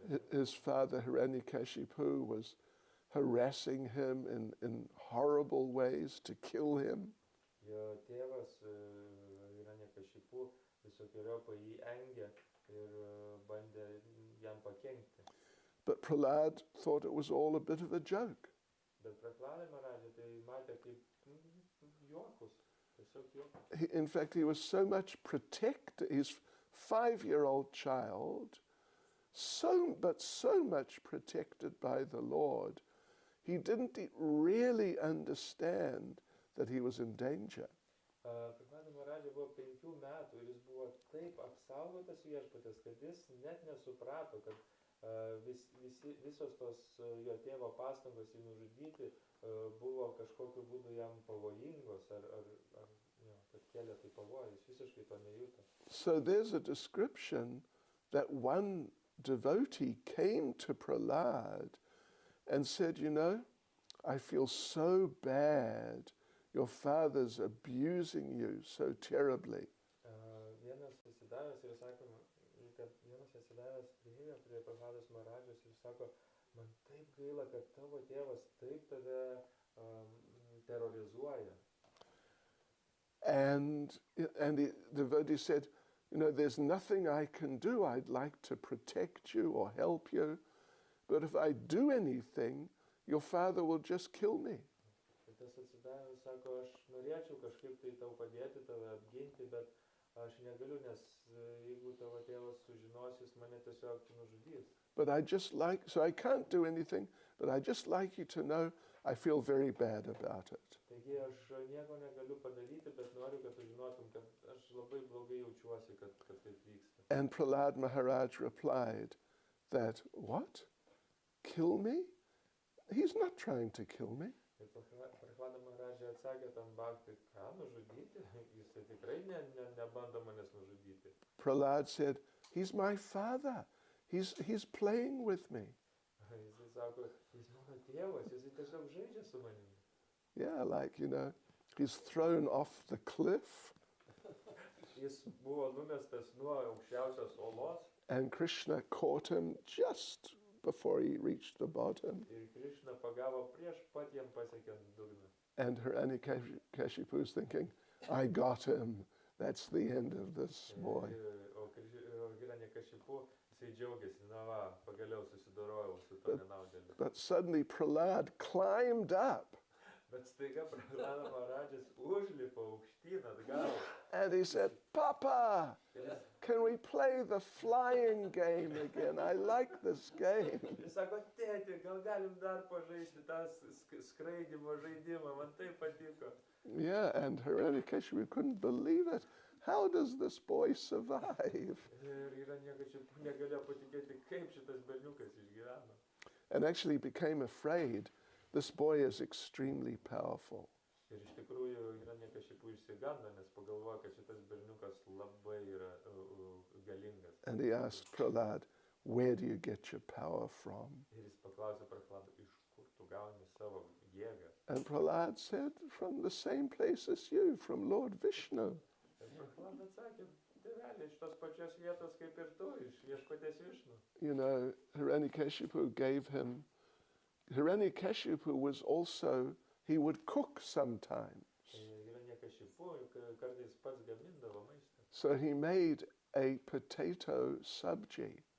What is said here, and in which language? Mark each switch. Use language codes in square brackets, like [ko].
[en] His father Hiranyakashipu was harassing him in horrible ways to kill him. [lt] Jo tėvas Hiranyakashipu visokiojopai jį engė ir bandė jam pakenkti. [en] But Prahlad thought it was all a bit of a joke. [lt] Bet Prahlad Maharaj tai matė kaip juokus, tiesiog juokus. [en] In fact, he was so much protected, his 5-year-old child, so much protected by the Lord, he didn't really understand that he was in danger. [lt] Prahlad Maharaj buvo 5 metų ir jis buvo taip apsaugotas viešpatės, kad jis net nesuprato, kad visos tos jo tėvo pastangos jį nužudyti buvo kažkokiu būdu jam pavojingos ar kad kėlė tai pavojų, jis visiškai to nejuto. [en] So there's a description that one devotee came to Prahlad and said, you know, I feel so bad. Your father's abusing you so terribly. [lt] Vienas atsidavęs ir sako, kad vienas atsidavęs priėjo prie Prahladas Maharajos ir sako, man taip gaila, kad tavo tėvas taip tave terrorizuoja. [en] And the devotee said, you know, there's nothing I can do. I'd like to protect you or help you, but if I do anything, your father will just kill me. [lt] tas atsidavė, sako, aš norėčiau kažkaip tai tau padėti, tave apginti, bet aš negaliu, nes jeigu tavo tėvas sužinos, jis mane tiesiog nužudys. [en] But I just like, so I can't do anything, but I just like you to know I feel very bad about it. [lt] Taigi aš nieko negaliu padaryti, bet noriu, kad tu žinotum, kad aš labai blogai jaučiuosi, kad taip vyksta. [en] And Prahlad Maharaj replied that, what? Kill me? He's not trying to kill me. [lt] Ir Prahlada Maharajai atsakė tam bhaktai, ką nužudyti? Jisai tikrai nebando manęs nužudyti. [en] Prahlad said, he's my father. He's playing with me. [lt] Jisai sako, jis mano tėvas, jisai tiesiog žaidžia su manimi. [en] Yeah, like, he's thrown off the cliff. [lt] Jis buvo numestas nuo aukščiausios olos. [en] And Krishna caught him just before he reached the bottom. [lt] Ir Krishna pagavo prieš pat jam pasiekiant dugną. [en] And Hiranyakashipu's thinking, I got him. That's the end of this boy. [lt] O Hiranyakashipu, jisai džiaugiasi, na va, pagaliau susidorojau su to nenaudėliu. [en] But suddenly Prahlad climbed up. [lt] Bet staiga Prahlada Maharajas užlipo aukštyn atgal. [en] And he said, Papa, can we play the flying game again? I like this game. [lt] Jis sako, tėti, gal galim dar pažaisti tą skraidimo žaidimą, man tai patiko. [en] Yeah, and Hiranyakashipu couldn't believe it. How does this boy survive? [lt] Ir Hiranyakashipu negalėjo patikėti, kaip šitas berniukas išgyveno. [en] And actually became afraid. This boy is extremely powerful. [lt] Ir iš tikrųjų Hiranyakashipu išsigando, nes pagalvojo, kad šitas berniukas labai yra galingas. [en] And he asked Prahlad, where do you get your power from? [lt] Ir jis paklausė Prahladą, iš kur tu gauni savo jėgą? [en] And Prahlad said, from the same place as you, from Lord Vishnu. [lt] Ir Prahlada atsakė, tėvelė, iš tos pačios vietos kaip ir tu, iš viešpaties Višnu. [en] Hiranyakashipu gave him. Hiranyakashipu was also, he would cook sometimes. [lt] Hiranyakashipu kartais pats gamindavo maistą. [en] So he made a potato sabji.